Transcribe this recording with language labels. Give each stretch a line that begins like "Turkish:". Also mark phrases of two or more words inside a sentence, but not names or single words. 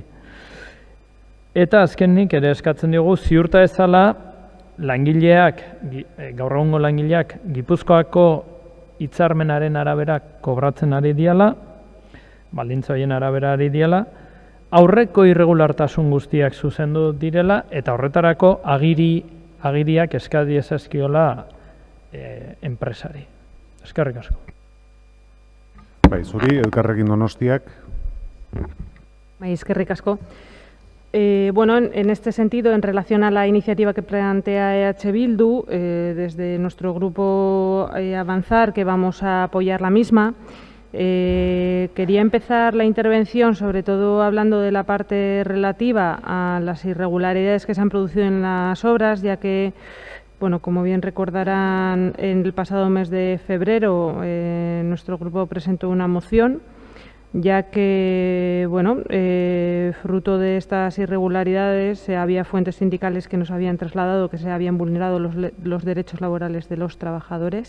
Basque: Eta azkenik ere eskatzen diogu ziurta ezala langileak, gaur egungo langileak, Gipuzkoako hitzarmenaren arabera kobratzen ari diala, baldintza horien arabera ari diala, aurreko irregulartasun guztiak zuzendu direla, eta horretarako agiriak eskadi ezazkiola enpresari. Eskerrik asko. Zuri, Elkarrekin Donostiak. Eskerrik asko.
Spanish: Bueno, en este sentido, en relación a la iniciativa que plantea EH Bildu, desde nuestro grupo Avanzar, que vamos a apoyar la misma, quería empezar la intervención sobre todo hablando de la parte relativa a las irregularidades que se han producido en las obras, ya que, bueno, como bien recordarán, en el pasado mes de febrero nuestro grupo presentó una moción, ya que, bueno, fruto de estas irregularidades había fuentes sindicales que nos habían trasladado que se habían vulnerado los derechos laborales de los trabajadores.